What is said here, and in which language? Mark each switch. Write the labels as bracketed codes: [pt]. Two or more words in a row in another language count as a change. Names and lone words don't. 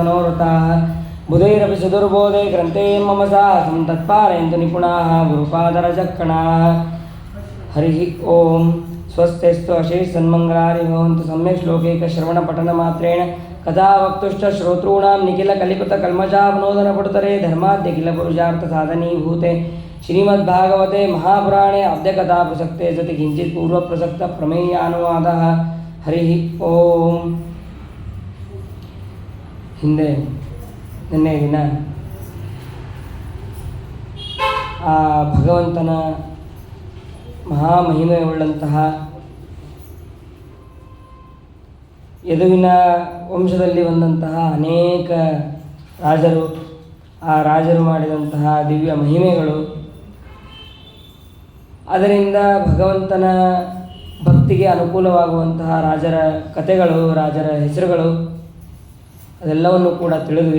[sa] मनोरथाः बुधैरपि सुदुर्बोधे ग्रन्थे मम साहसं तत्पारयन्तु निपुणाः गुरुपादरजक्कणाः हरिः ओं स्वस्तिस्तु अशेषसन्मङ्गलानि भवन्तु सम्यक् श्लोकैकश्रवणपठनमात्रेण कथावक्तुश्च श्रोतॄणां निखिलकलिपुतकल्मषावनोदनपटुतरे धर्माद्यखिलपुरुषार्थसाधनीभूते श्रीमद्भागवते महापुराणे अद्यकथाप्रसक्ते सति किञ्चित् पूर्वप्रसक्तप्रमेयानुवादः हरिः ओं [kn] ಹಿಂದೆ ನಿನ್ನೆ ದಿನ ಆ ಭಗವಂತನ ಮಹಾಮಹಿಮೆಯುಳ್ಳಂತಹ ಯದುವಿನ ವಂಶದಲ್ಲಿ ಬಂದಂತಹ ಅನೇಕ ರಾಜರು ಆ ರಾಜರು ಮಾಡಿದಂತಹ ದಿವ್ಯ ಮಹಿಮೆಗಳು ಅದರಿಂದ ಭಗವಂತನ ಭಕ್ತಿಗೆ ಅನುಕೂಲವಾಗುವಂತಹ ರಾಜರ ಕಥೆಗಳು ರಾಜರ ಹೆಸರುಗಳು ಅದೆಲ್ಲವನ್ನು ಕೂಡ ತಿಳಿದ್ವಿ.